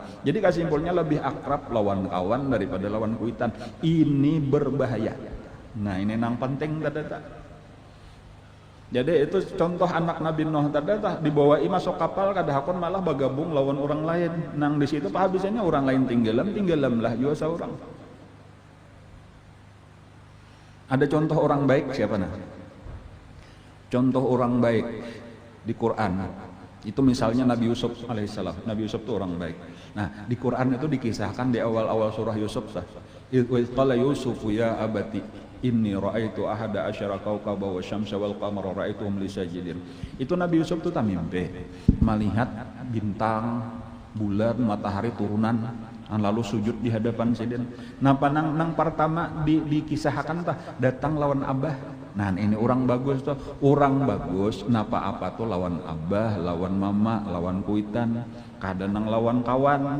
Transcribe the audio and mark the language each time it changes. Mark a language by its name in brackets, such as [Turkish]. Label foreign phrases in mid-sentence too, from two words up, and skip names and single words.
[Banjar] Jadi kesimpulannya lebih akrab lawan kawan daripada lawan kuitan. [Indonesian] Ini berbahaya. [Banjar] Nah ini nang penting tadi. Jadi itu contoh anak Nabi Nuh tadi dibawa masuk kapal kada hakon malah bergabung lawan orang lain. Nang di situ pahabisannya orang lain tinggalam lah juga seorang. Ada contoh orang baik siapa nah? [Indonesian] Contoh orang baik di Quran itu misalnya Nabi Yusuf alaihissalam. Nabi Yusuf itu orang baik. Nah di Quran itu dikisahkan di awal-awal surah Yusuf [Arabic] قال يوسف يا أبت إني رأيت أحد عشر كوكبا والشمس والقمر رأيتهم لي ساجدين. [Banjar] Itu Nabi Yusuf itu mimpi melihat bintang, bulan, matahari turunan lalu sujud di hadapan sidin. Nah nang pertama dikisahkan datang lawan abah. Nah ini orang bagus tuh, orang bagus napa apa tuh lawan abah, lawan mama, lawan kuitan, kadang lawan kawan.